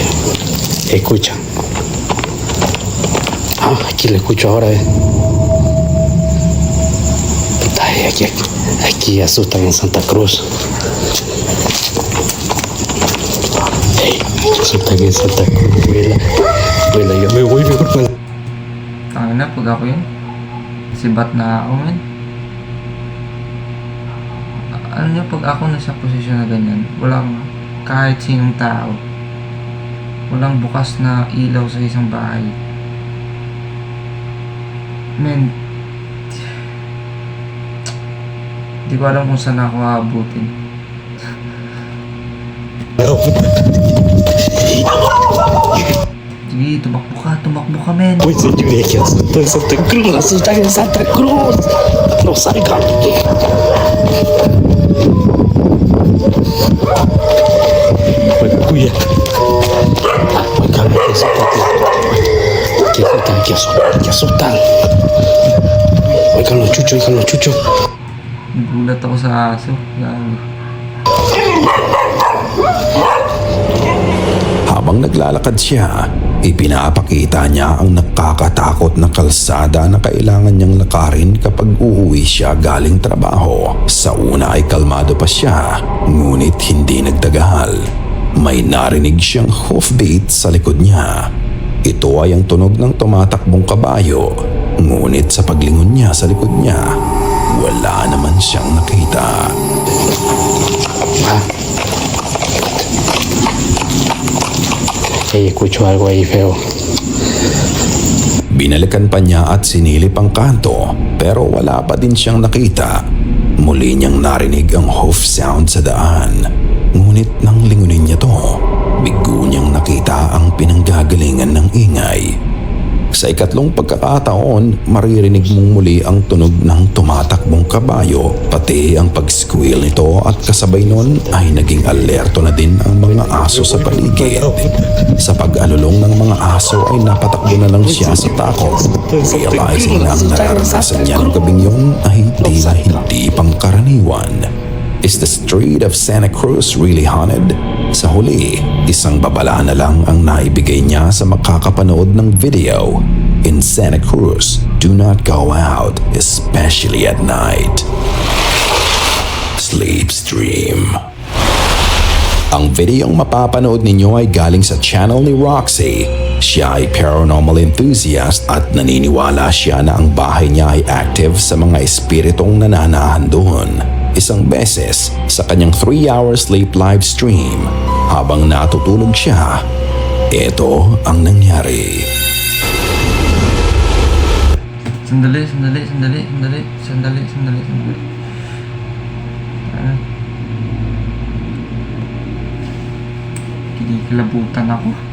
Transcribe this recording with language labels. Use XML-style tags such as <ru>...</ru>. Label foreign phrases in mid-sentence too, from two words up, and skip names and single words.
<es>Escucha. Aquí lo escucho ahora. Puta, aquí asustan en Santa Cruz. Hey, asustan en Santa Cruz. Vuela, yo me voy mejor para la...</es> <tl>Tangin na, pag ako yun, sibat na ako, men. Alam niyo, pag ako nasa posisyon na ganyan, walang kahit sinong tao, walang bukas na ilaw sa isang bahay. Men, di ko alam kung saan ako aabutin. Sige, tumakbo ka, men.</tl> <es>Pues señores, que asustan en Santa Cruz, asustan en Santa Cruz. No salgan. Cuida. Oigan, que asustan. Oigan los chuchos.</es> <tl>Nagulat ako sa aso. Gago. Habang naglalakad siya, ipinapakita niya ang nakakatakot na kalsada na kailangan niyang lakarin kapag uuwi siya galing trabaho. Sa una ay kalmado pa siya, ngunit hindi nagtagal. May narinig siyang hoofbeat sa likod niya. Ito ay ang tunog ng tumatakbong kabayo, ngunit sa paglingon niya sa likod niya, wala naman siyang nakita.</tl> <es>Hey, escucho algo ahí feo.</es> <tl>Binalikan pa niya at sinilip ang kanto pero wala pa din siyang nakita. Muli niyang narinig ang</tl> <en>hoof sound</en> <tl>sa daan. Ngunit nang lingunin niya to, bigo niyang nakita ang pinanggagalingan ng ingay. Sa ikatlong pagkakataon, maririnig mong muli ang tunog ng tumatakbong kabayo, pati ang pag-squeal nito at kasabay nun ay naging alerto na din ang mga aso sa paligid. Sa pag-alulong ng mga aso ay napatakbo na lang siya sa takot, realizing na ang nararanasan niya ng gabing yun ay tila hindi pangkaraniwan.</tl> <en>Is the street of Santa Cruz really haunted?</en> <tl>Sa huli, isang babala na lang ang naibigay niya sa makakapanood ng video.</tl> <en>In Santa Cruz, do not go out, especially at night. Sleep Stream.</en> <tl>Ang videong mapapanood ninyo ay galing sa channel ni Roxy. Siya ay</tl> <en>paranormal enthusiast</en> <tl>at naniniwala siya na ang bahay niya ay active sa mga espiritong nananahan doon. Isang beses sa kanyang 3-hour</tl> <en>sleep live stream,</en> <tl>habang natutulog siya, ito ang nangyari. Sandali. Kinikilabutan ako.</tl>